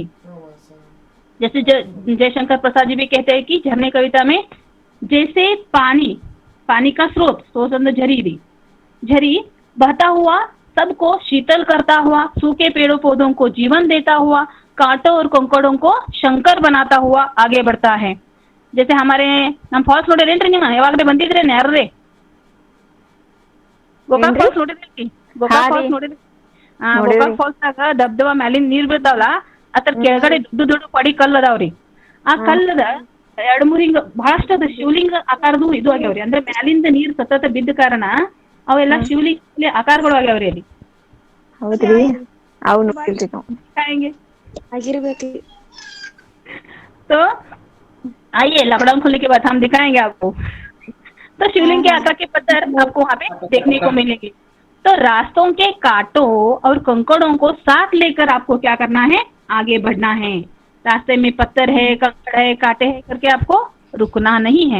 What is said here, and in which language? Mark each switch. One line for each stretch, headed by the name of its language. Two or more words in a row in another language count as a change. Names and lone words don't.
Hindi: जैसे जयशंकर प्रसाद जी भी कहते हैं कि झरने कविता में, जैसे पानी का स्रोत झरी बहता हुआ सबको शीतल करता हुआ, सूखे पेड़ों पौधों को जीवन देता हुआ, कांटों और कंकड़ों को शंकर बनाता हुआ आगे बढ़ता है. जैसे हमारे हम फॉल्स
Kannada: ನೋಡಿರೇನ್ರಿ ನೀವು? ಯಾವಾಗಲೇ ಬಂದಿದ್ರೆ ಯಾರ್ರೆ? ಗೋಕಾಕ್ ಫಾಲ್ಸ್ ನೋಡಿದ್ರಿ? ಗೋಕಾಕ್ ಫಾಲ್ಸ್ ನೋಡಿದ್ರಿ? ಗೋಕಾಕ್ ಫಾಲ್ಸ್ ನಾಗ ದಬ್ದವ ಮ್ಯಾಲಿನ ನೀರ್ ಬೀಳ್ತಾವಲ್ಲ, ಅದ್ರ ಕೆಳಗಡೆ ದೊಡ್ಡ ದೊಡ್ಡ ಪಡಿ ಕಲ್ಲು ಅದಾವ್ರಿ. ಆ ಕಲ್ಲದ 2-3 ಹಿಂಗ ಬಹಳಷ್ಟು ಅದ ಶಿವಲಿಂಗ ಆಕಾರದು ಇದು ಆಗ್ಯಾವ್ರಿ. ಅಂದ್ರೆ ಮ್ಯಾಲಿಂದ ನೀರ್ ಸತತ ಬಿದ್ದ ಕಾರಣ ಅವೆಲ್ಲ ಶಿವಲಿಂಗ ಆಕಾರಗಳು ಆಗ್ಯಾವ್ರಿ ಅಲ್ಲಿ. ಹೌದ್ರಿ? ಅವು ನೋಡಿಲ್ರಿ ನಾವು. ಹೆಂಗೆ ಆಗಿರ್ಬೇಕ್ರಿ.
Hindi: तो आइए लॉकडाउन खुलने के बाद हम दिखाएंगे आपको. तो शिवलिंग के आकार के पत्थर आपको वहाँ पे देखने को मिलेंगे. तो रास्तों के कांटों और कंकड़ों को साथ लेकर आपको क्या करना है? आगे बढ़ना है. रास्ते में पत्थर है, कंकड़ है, कांटे है करके आपको रुकना नहीं है.